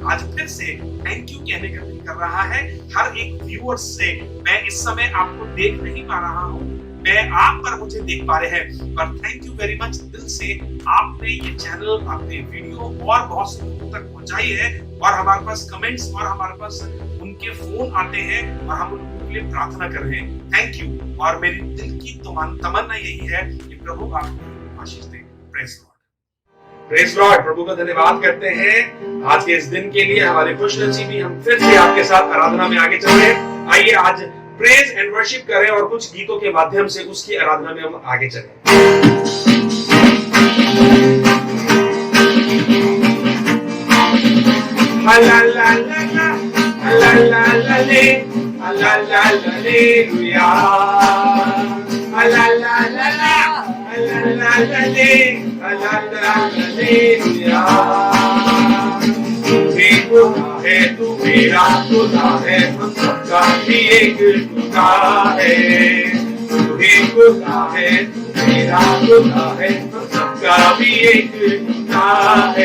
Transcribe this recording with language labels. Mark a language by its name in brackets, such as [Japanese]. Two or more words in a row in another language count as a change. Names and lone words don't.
[Hindi] आज फिर से [English] thank you [Hindi] कहने का दिल कर रहा है। हर एक व्यूअर्स से मैं इस समय आपको देख नहीं पा रहा हूँ, मैं आप पर मुझे देख पा रहे हैं, पर [English] thank you very much [Hindi] दिल से। आपने ये चैनल, आपने वीडियो और बहुत से लोगों तक पहुंचाई है और हमारे पास कमेंट्स और हमारे पास उनके फोन आते हैं और हम उनके लिए प्रार्थना कर रहे हैं। [English] thank you. [Hindi] और मेरी दिल की तमन्ना यही है कि प्रभु आपको आशीष दे। [English] praise Lord, praise Lord. [Hindi] प्रभु का धन्यवाद करते हैं आज के इस दिन के लिए। हमारे खुशनसीबी हम फिर से आपके साथ आराधना में आगे चल रहे हैं। आइए आज [English] praise and worship [Hindi] करें और कुछ गीतों के माध्यम से उसकी आराधना में हम आगे चलें। ला ला ला ला ला ला ले ला ला ला लेलुया ला ला ला ला ला ला ले ला ला ला लेलुया। खुदा है तू मेरा खुदा है, हम सबका भी एक खुदा है। तू ही खुदा है, तू मेरा खुदा है, हम सबका भी एक खुदा है।